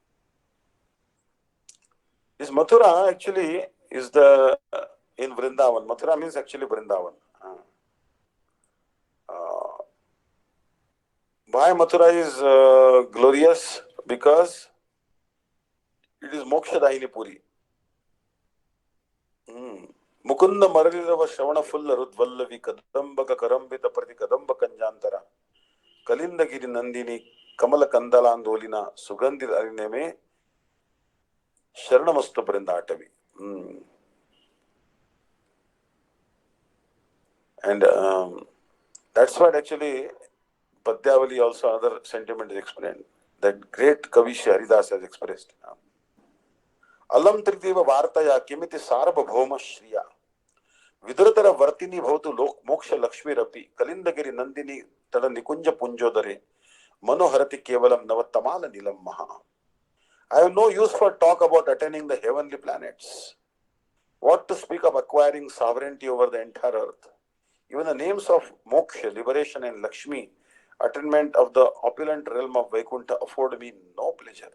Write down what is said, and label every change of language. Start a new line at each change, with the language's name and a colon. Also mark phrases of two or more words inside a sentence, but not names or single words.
English: This Mathura actually is the in Vrindavan. Mathura means actually Vrindavan. Uh, why Mathura is glorious? Because it is Mokshadayini Puri.
Sanskrit: ಮುಕುಂದ ಮರಳಿರುವ ಶ್ರವಣ ಫುಲ್ಲ ರುದ್ವಲ್ಲವಿ ಕದಂಬಕ ಕರಂಬಿತ ಪ್ರತಿ ಕದಂಬ ಕಂಜಾಂತರ ಕಲಿಂದಗಿರಿ ನಂದಿನಿ ಕಮಲ ಕಂದಲಾಂದೋಲಿನ ಸುಗಂಧಿ ಅರಿನೆಮೆ ಶರಣಮಸ್ತು ಬೃಂದಾಟವಿ.
English: And that's what actually Padyavali also other sentiment is explained. That great Kavi Haridas has expressed.
Sanskrit: Alam Trideva Vartaya Kimiti Sarvabhauma Shriya ವಿದುರತರ ವರ್ತಿನಿ ಭವತು ಮೋಕ್ಷ ಲಕ್ಷ್ಮೀರಪಿ ಕಲಿಂದಗಿರಿ ನಂದಿನಿ ತಡ ನಿಕುಂಜ ಪುಂಜೋದರೆ ಮನೋಹರತಿ ಕೇವಲಂ ನವತ್ತಮಾಲ ನೀಲಂ ಮಹಾ.
English: I have no use for talk about attaining the heavenly planets. What to speak of acquiring sovereignty over the entire earth? Even the names of moksha, liberation, and Lakshmi, attainment of the opulent realm of Vaikuntha, afford me no pleasure.